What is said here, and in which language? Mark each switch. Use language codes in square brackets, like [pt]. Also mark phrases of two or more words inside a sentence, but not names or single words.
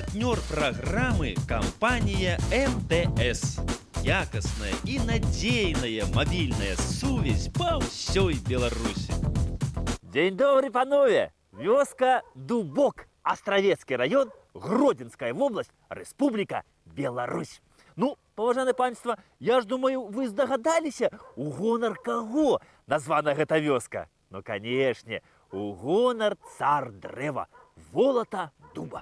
[ru] партнёр программы компания МТС. [be] Якостная и надейная мобильная сувязь [ru] по всей Беларуси. День добрый, панове! Вёска Дубок, Островецкий район, Гродзенская область, Республика Беларусь. [be] Ну, паважанае панство, я ж думаю, вы здагадаліся, у гонар каго названа гэта вёска? Ну, канешне, у гонар цар дрэва, волата дуба.